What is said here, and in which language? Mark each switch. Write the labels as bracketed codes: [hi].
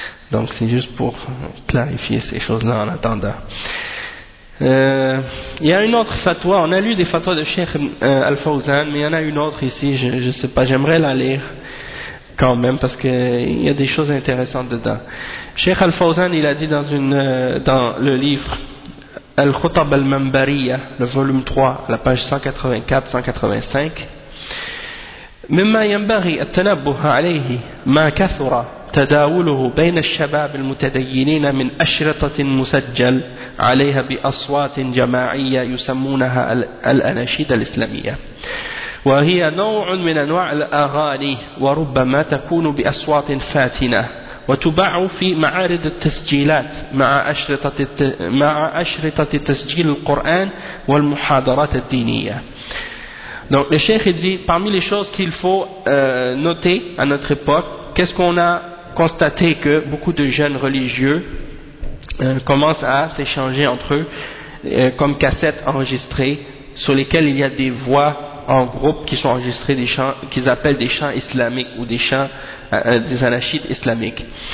[fr] Donc c'est juste pour clarifier ces choses-là en attendant. Il y a une autre fatwa, on a lu des fatwas de Cheikh Al-Fawzan, mais il y en a une autre ici, je ne sais pas, j'aimerais la lire quand même parce qu'il y a des choses intéressantes dedans. Cheikh Al-Fawzan, il a dit dans le livre Al-Khutab Al-Mambariya, le volume 3, la page 184-185, [ar] مما ينبغي التنبه عليه ما كثر تداوله بين الشباب المتدينين من أشرطة مسجل عليها بأصوات جماعية يسمونها الأناشيد الإسلامية، وهي نوع من أنواع الأغاني، وربما تكون بأصوات فاتنة وتباع في معارض التسجيلات مع أشرطة تسجيل القرآن والمحاضرات الدينية. [fr] Donc le cheikh dit, parmi les choses qu'il faut noter à notre époque, qu'est-ce qu'on a constaté? Que beaucoup de jeunes religieux commencent à s'échanger entre eux comme cassettes enregistrées sur lesquelles il y a des voix en groupe qui sont enregistrées, des chants qu'ils appellent des chants islamiques ou des chants des anachites islamiques.